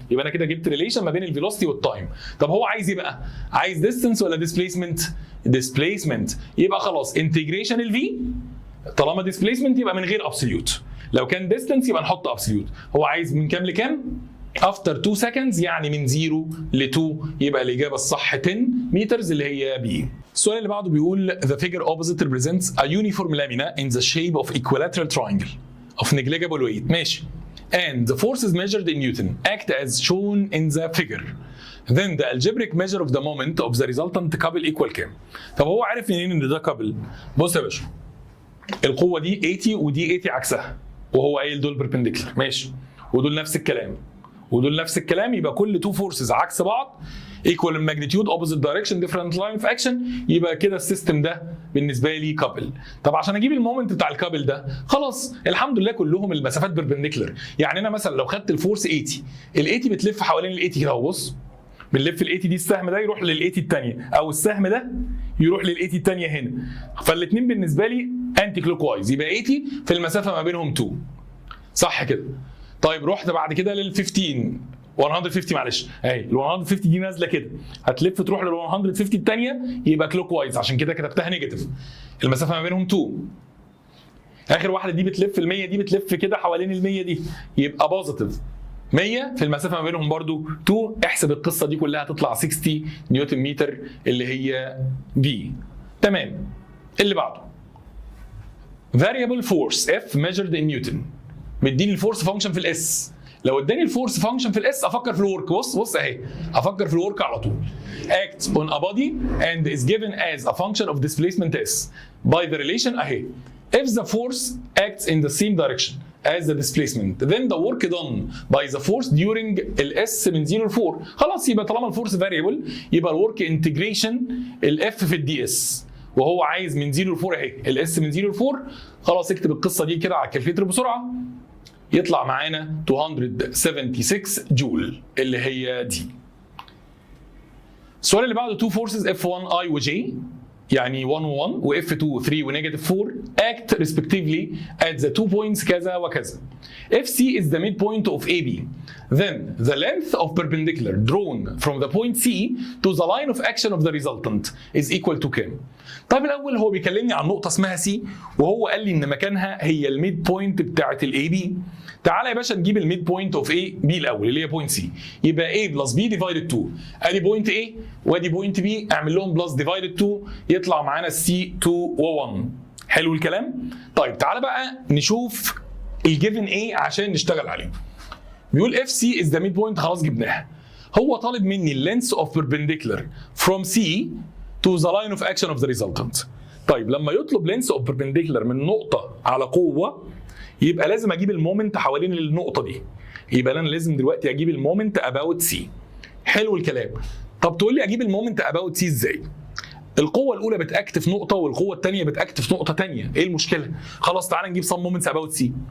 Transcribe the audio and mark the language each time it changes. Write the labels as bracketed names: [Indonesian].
[Arabic] يبقى انا كده جبت ريليشن ما بين الفيلوسيتي والتايم. طب هو عايز ايه بقى؟ عايز ديستنس ولا ديسبيسمنت؟ ديسبيسمنت. يبقى خلاص انتجريشن الفي طالما ديسبيسمنت يبقى من غير ابسوليوت. لو كان ديستنس يبقى نحط ابسوليوت. هو عايز من كام لكام؟ [English] after 2 seconds [Arabic] يعني من 0 ل 2. يبقى الإجابة الصح [English] 10 meters [Arabic] اللي هي B. السؤال اللي بعده بيقول [English] the figure opposite represents a uniform lamina in the shape of equilateral triangle of negligible weight. [Arabic] ماشي. [English] And the forces measured in Newton act as shown in the figure. Then the algebraic measure of the moment of the resultant couple equal [Arabic] كام؟ طب هو عارف منين ان ده couple؟ بص يا باشا، القوة دي 80 ودي 80 عكسها، وهو قايل دول perpendicular ماشي، ودول نفس الكلام ودول نفس الكلام. يبقى كل تو فورسز عكس بعض [English] equal in magnitude opposite direction different line of action. [Arabic] يبقى كده السيستم ده بالنسبه لي كابل. طب عشان اجيب المومنت بتاع الكابل ده خلاص الحمد لله كلهم المسافات بيربنديكولار. يعني انا مثلا لو خدت الفورس 80 ال 80 بتلف حوالين ال 80 كده اهو. بص بنلف ال 80 دي، السهم ده يروح لل 80 الثانيه او السهم ده يروح لل 80 الثانيه هنا. فالاثنين بالنسبه لي انتي كلوك وايز. يبقى 80 في المسافه ما بينهم 2 صح كده. طيب رحت بعد كده لل 15 150 معلش اهي ال 150 دي نازله كده هتلف تروح لل 150 الثانيه يبقى كلوك وايز، عشان كده كتبتها نيجاتيف. المسافه ما بينهم 2. اخر واحده دي بتلف ال 100 دي بتلف كده حوالين ال 100 دي يبقى بوزيتيف. 100 في المسافه ما بينهم برضو 2. احسب القصه دي كلها تطلع 60 نيوتن متر اللي هي بي. تمام. اللي بعده [English] variable force F measured in Newton. [Arabic] مديني الفورس فانكشن في الاس. لو اداني الفورس فانكشن في الاس افكر في الورك. بص اهي، افكر في الورك على طول. [English] act on a body and is given as a function of displacement S by the relation اهي. if the force acts in the same direction as the displacement then the work done by the force during [Arabic] الاس من 0 ل 4. خلاص يبقى طالما الفورس فاريبل يبقى الورك انتجريشن الاف في الدي اس، وهو عايز من 0 ل 4 اهي الاس من 0 ل 4. خلاص اكتب القصه دي كده على الكالكليتر بسرعه، يطلع معانا 276 جول اللي هي دي. السؤال اللي بعده [English] two forces F1 I و J يعني 1 و 1 و F2 3 و negative 4 act respectively at the 2 points [Arabic] كذا وكذا. [English] FC is the midpoint of AB. Then the length of perpendicular drawn from the point C to the line of action of the resultant is equal to [Arabic] كام؟ طيب الأول هو بيكلمني عن نقطة اسمها C وهو قال لي إن مكانها هي الميد بوينت بتاعة ال AB. تعالى يا باشا نجيب الميد بوينت اوف A B الأول اللي هي بوينت C. يبقى A بلس B ديفايدد 2. أدي بوينت A وأدي بوينت B، أعمل لهم بلس ديفايدد 2 يطلع معانا C 2 و 1. حلو الكلام؟ طيب تعالى بقى نشوف الجيفن A عشان نشتغل عليه. بيقول [English] FC is the midpoint، [Arabic] خلاص جبناها. هو طالب مني اللينس اوف [English] perpendicular from C to the line of action of the resultant. [Arabic] طيب لما يطلب لينس اوف perpendicular من نقطة على قوة يبقى لازم اجيب المومنت حوالين النقطة دي. يبقى انا لازم دلوقتي اجيب المومنت [English] about C. [Arabic] حلو الكلام. طب تقول لي اجيب المومنت about C ازاي؟ القوة الأولى بتأكت في نقطة والقوة الثانية بتأكت في نقطة ثانية، إيه المشكلة؟ خلاص تعالى نجيب [English] some moments about C.